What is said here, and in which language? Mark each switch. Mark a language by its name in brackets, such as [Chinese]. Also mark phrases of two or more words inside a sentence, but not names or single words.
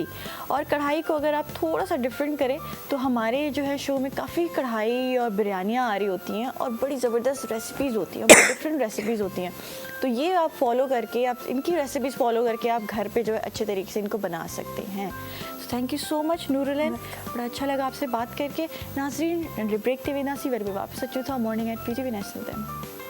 [Urdu] اور کڑاہی کو اگر آپ تھوڑا سا ڈفرنٹ کریں تو ہمارے جو ہے شو میں کافی کڑاہی اور بریانیاں آ رہی ہوتی ہیں اور بڑی زبردست ریسیپیز ہوتی ہیں، بڑی [English] different recipes [Urdu] ہوتی ہیں. تو یہ آپ فالو کر کے، آپ ان کی ریسیپیز فالو کر کے آپ گھر پہ جو ہے اچھے طریقے سے ان کو بنا سکتے ہیں. [English] thank you so much [Urdu] نورل، بڑا اچھا لگا آپ سے بات کر کے. [Sindhi] नाज़रीन, ब्रेक ते वेंदासीं वरी वापस अचूं था मॉर्निंग एट PTV नेशनल ते।